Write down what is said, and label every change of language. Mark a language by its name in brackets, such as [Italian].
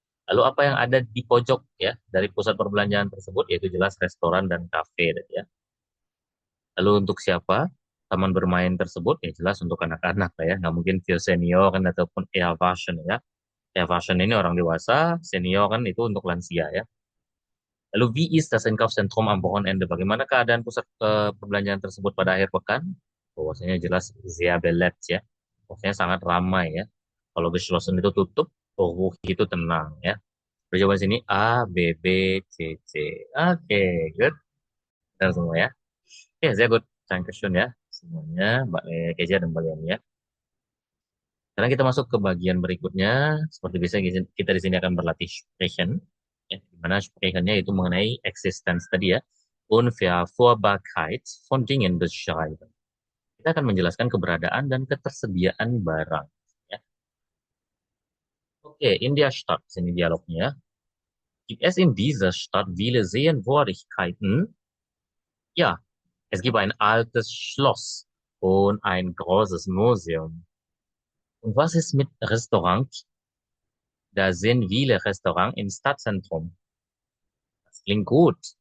[Indonesian] Lalu apa yang ada di pojok ya dari pusat perbelanjaan tersebut? Yaitu jelas restoran dan kafe ya. Lalu untuk siapa? Taman bermain tersebut ya jelas untuk anak-anak lah ya. Nggak mungkin via senior kan ataupun Airvasion ya. Airvasion ini orang dewasa, senior kan itu untuk lansia ya. [German] Lalu wie ist das Einkaufszentrum am Wochenende? [Indonesian] Bagaimana keadaan pusat perbelanjaan tersebut pada akhir pekan? Bahwasanya jelas [German] sehr belebt [Indonesian] ya. Bahwasanya sangat ramai ya. Kalau geschlossen itu tutup, ruhig itu tenang ya. Berjawaban sini A, B, B, C, C. Oke, good. Dan semua ya. Oke, [German] sehr gut. Dankeschön [Indonesian] ya. Semuanya, Mbak Keja dan Mbak Leoni ya. Sekarang kita masuk ke bagian berikutnya. Seperti biasa kita di sini akan berlatih sprechen. Ya, di mana sprechennya itu mengenai existence tadi ya. [German] Unverfügbarkeit von Dingen beschreiben. [Indonesian] Kita akan menjelaskan keberadaan dan ketersediaan barang. Ya. Oke, [German] in der Stadt, [Indonesian] sini dialognya. [German] Gibt es in dieser Stadt viele Sehenswürdigkeiten? Ja, es gibt ein altes Schloss und ein großes Museum. Und was ist mit Restaurant? Da sind viele Restaurants im Stadtzentrum. Das klingt gut.